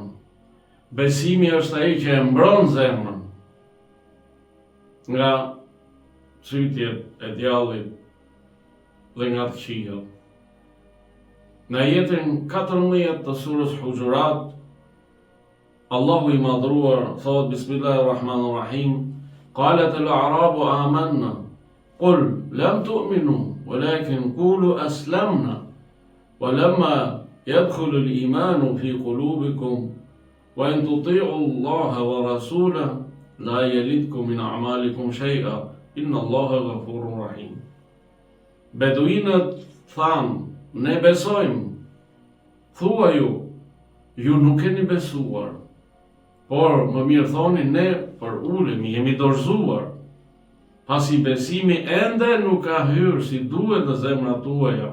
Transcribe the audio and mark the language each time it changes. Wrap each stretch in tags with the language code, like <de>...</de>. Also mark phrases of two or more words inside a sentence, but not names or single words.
<sq>Besimi është ai që e mbron zemrën nga çytjet e djallit dhe nga të qiell. Në ajetin 14 të surës Hujurat, Allahu i madhruar thot Bismillahirrahmanirrahim,</sq> <ar>قالت الأعراب آمنا قل لم تؤمنوا ولكن قولوا أسلمنا ولما يدخل الإيمان في قلوبكم وإن تطيعوا الله ورسوله لا يلتكم من أعمالكم شيئا إن الله غفور رحيم.</ar> <sq>Beduinët thanë, ne besojmë. Thua ju nuk keni besuar, por më mirë thoni ne për ulemi, jemi dorëzuar, pasi besimi ende nuk ka hyrë si duhet në zemrat tuaja.</sq>